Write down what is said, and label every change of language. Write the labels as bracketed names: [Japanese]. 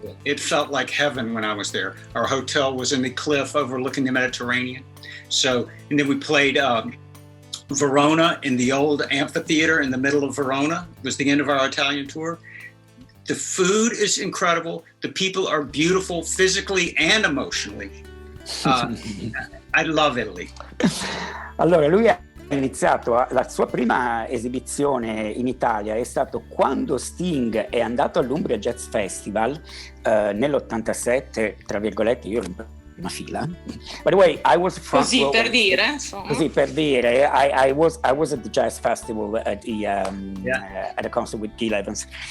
[English] It felt like heaven when I was there. Our hotel was in the cliff overlooking the Mediterranean. So, and then we played Verona in the old amphitheater in the middle of Verona. It was the end of our Italian tour. The food is incredible. The people are beautiful physically and emotionally. I love Italy. [Italian] Allora, lui ha iniziato la sua prima esibizione in Italia è stato quando Sting è andato all'Umbria Jazz Festival nell'87, tra virgolette, io ero in prima fila. [English] By the way, I was front [Italian] così [English] row. [Italian] Per dire, insomma. Così per dire, [English] I was at the Jazz Festival at the concert with Gil Evans.